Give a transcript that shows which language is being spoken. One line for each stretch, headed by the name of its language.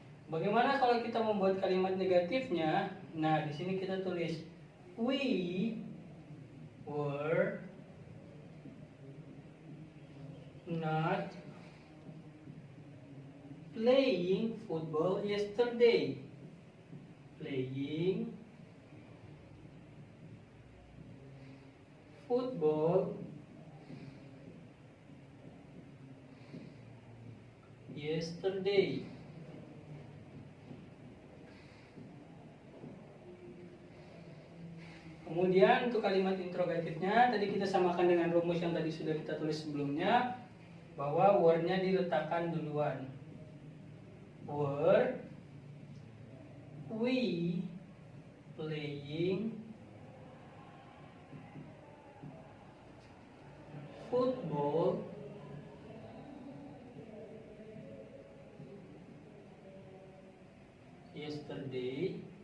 Indonesian: Bagaimana kalau kita membuat kalimat negatifnya? Nah, di sini kita tulis
English: we were not playing football yesterday. Playing football yesterday.
Indonesian: Kemudian untuk kalimat interrogatifnya tadi kita samakan dengan rumus yang tadi sudah kita tulis sebelumnya, bahwa were-nya diletakkan duluan.
English: Were we playing football yesterday?